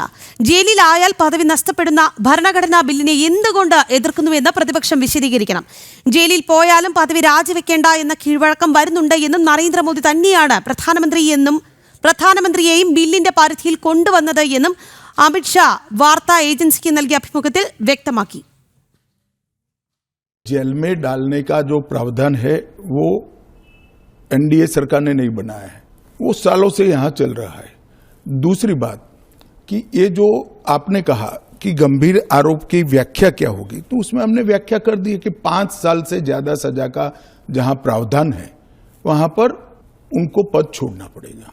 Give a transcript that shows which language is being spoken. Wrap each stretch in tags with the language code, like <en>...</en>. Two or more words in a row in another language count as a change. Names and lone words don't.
<ml>ജയിലിലായാൽ പദവി നഷ്ടപ്പെടുന്ന ഭരണഘടനാ ബില്ലിനെ എന്തുകൊണ്ട് എതിർക്കുന്നുവെന്ന് പ്രതിപക്ഷം വിശദീകരിക്കണം. ജയിലിൽ പോയാലും പദവി രാജിവെക്കേണ്ട എന്ന കീഴ്വഴക്കം വരുന്നുണ്ട് എന്നും നരേന്ദ്രമോദി തന്നെയാണ് പ്രധാനമന്ത്രിയെയും ബില്ലിന്റെ പരിധിയിൽ കൊണ്ടുവന്നത് എന്നും അമിത്ഷാ വാർത്താ ഏജൻസിക്ക് നൽകിയ അഭിമുഖത്തിൽ വ്യക്തമാക്കി.</ml> <hi>जेल में डालने का जो प्रावधान है वो एनडीए सरकार ने नहीं बनाया है, वो सालों से यहां चल रहा है। दूसरी बात कि ये जो आपने कहा कि गंभीर आरोप की व्याख्या क्या होगी, तो उसमें हमने व्याख्या कर दी है कि 5 साल से ज्यादा सजा का जहां प्रावधान है वहां पर उनको पद छोड़ना पड़ेगा।</hi>